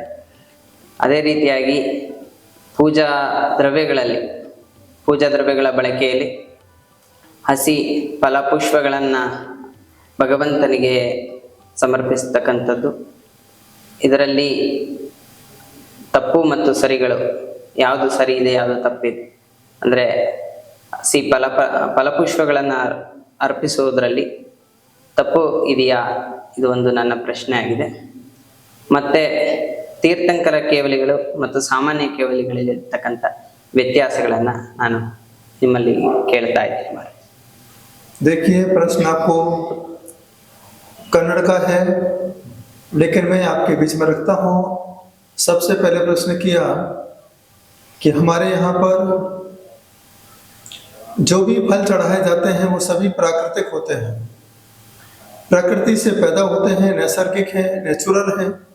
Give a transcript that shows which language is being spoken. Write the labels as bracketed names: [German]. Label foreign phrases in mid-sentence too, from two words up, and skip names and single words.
[Kannada] ಅದೇ ರೀತಿಯಾಗಿ ಪೂಜಾ ದ್ರವ್ಯಗಳ ಬಳಕೆಯಲ್ಲಿ ಹಸಿ ಫಲಪುಷ್ಪಗಳನ್ನು ಭಗವಂತನಿಗೆ ಸಮರ್ಪಿಸ್ತಕ್ಕಂಥದ್ದು, ಇದರಲ್ಲಿ ತಪ್ಪು ಮತ್ತು ಸರಿಗಳು, ಯಾವುದು ಸರಿ ಇದೆ ಯಾವುದು ತಪ್ಪಿದೆ ಅಂದರೆ ಹಸಿ ಫಲಪುಷ್ಪಗಳನ್ನು ಅರ್ಪಿಸುವುದರಲ್ಲಿ ತಪ್ಪು ಇದೆಯಾ? ಇದು ಒಂದು ನನ್ನ ಪ್ರಶ್ನೆ ಆಗಿದೆ. ಮತ್ತು ತೀರ್ಥಂಕರ ಕೇವಲಿಗಳು ಮತ್ತು ಸಾಮಾನ್ಯ ಕೇವಲಿಗಳಲ್ಲಿರ್ತಕ್ಕಂಥ ವ್ಯತ್ಯಾಸಗಳನ್ನು ನಾನು ನಿಮ್ಮಲ್ಲಿ ಕೇಳ್ತಾ ಇದ್ದೀನಿ. [Hindi] देखिए, प्रश्न आपको कन्नड़ का है, लेकिन मैं आपके बीच में रखता हूँ। सबसे पहले प्रश्न किया कि हमारे यहाँ पर जो भी फल चढ़ाए जाते हैं वो सभी प्राकृतिक होते हैं, प्रकृति से पैदा होते हैं, नैसर्गिक हैं, नेचुरल हैं।